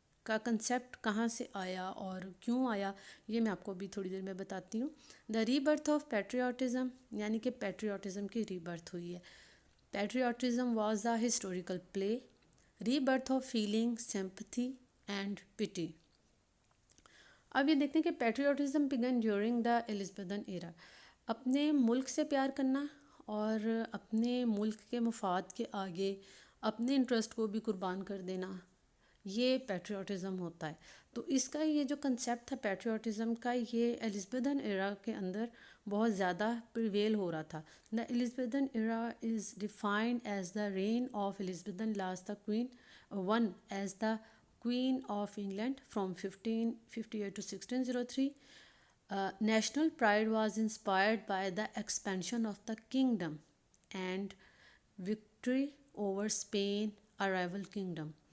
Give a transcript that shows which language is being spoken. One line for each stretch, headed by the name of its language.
Urdu: کا کنسیپٹ کہاں سے آیا اور کیوں آیا، یہ میں آپ کو ابھی تھوڑی دیر میں بتاتی ہوں.
English: the rebirth of patriotism,
Urdu: یعنی کہ پیٹریوٹزم کی ری برتھ ہوئی ہے.
English: Patriotism was the historical play, rebirth of feeling sympathy and pity. اب یہ دیکھتے ہیں کہ patriotism began during the Elizabethan era.
Urdu: اپنے ملک سے پیار کرنا اور اپنے ملک کے مفاد کے آگے اپنے انٹرسٹ کو بھی قربان کر دینا، یہ پیٹریوٹزم ہوتا ہے. تو اس کا یہ جو کنسیپٹ تھا پیٹریوٹزم کا، یہ ایلزابتھن ایرا کے اندر بہت زیادہ پریویل ہو رہا تھا.
English: The Elizabethan era is defined as the reign of Elizabethan last the queen one as the Queen of England from 1558 to 1603. National pride was inspired by the expansion of the kingdom and victory over Spain, a rival kingdom.